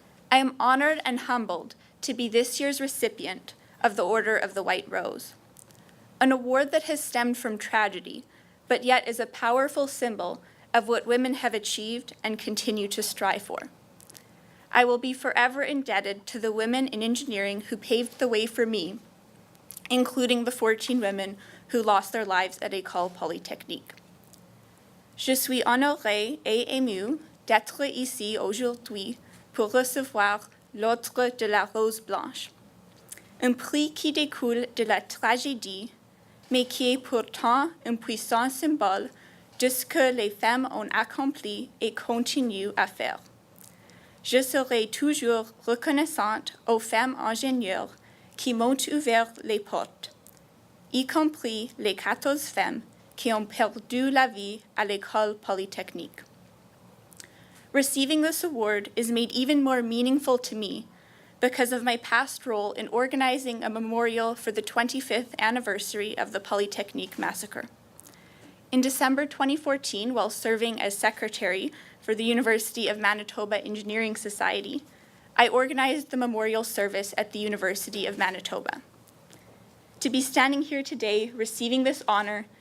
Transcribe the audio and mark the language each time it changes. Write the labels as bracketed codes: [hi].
[en] I am honored and humbled to be this year's recipient of the Order of the White Rose, an award that has stemmed from tragedy, but yet is a powerful symbol of what women have achieved and continue to strive for. I will be forever indebted to the women in engineering who paved the way for me, including the 14 women who lost their lives at École Polytechnique. [fr] Je suis honorée et émue d'être ici aujourd'hui pour recevoir l'Ordre de la Rose Blanche, un prix qui découle de la tragédie, mais qui est pourtant un puissant symbole de ce que les femmes ont accompli et continuent à faire. Je serai toujours reconnaissante aux femmes ingénieures qui m'ont ouvert les portes, y compris les 14 femmes qui ont perdu la vie à l'École Polytechnique. [en] Receiving this award is made even more meaningful to me because of my past role in organizing a memorial for the 25th anniversary of the Polytechnique massacre. In December 2014, while serving as secretary for the University of Manitoba Engineering Society, I organized the memorial service at the University of Manitoba. To be standing here today receiving this honor